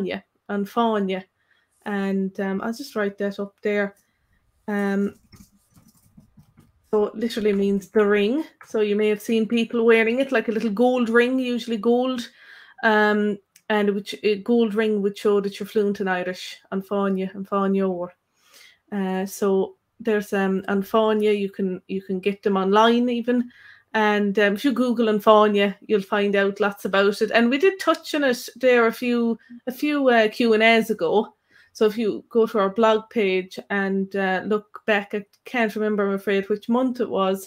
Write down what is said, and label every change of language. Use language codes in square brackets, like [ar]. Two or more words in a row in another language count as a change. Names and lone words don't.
[en] And I'll just write that up there. So it literally means the ring. So you may have seen people wearing it, like a little gold ring, usually gold. And a gold ring would show that you're fluent in Irish, an fáinne over. So there's an fáinne, you can get them online even. And if you Google an fáinne, you'll find out lots about it. And we did touch on it there a few Q&As ago. So if you go to our blog page and look back, I can't remember, I'm afraid, which month it was.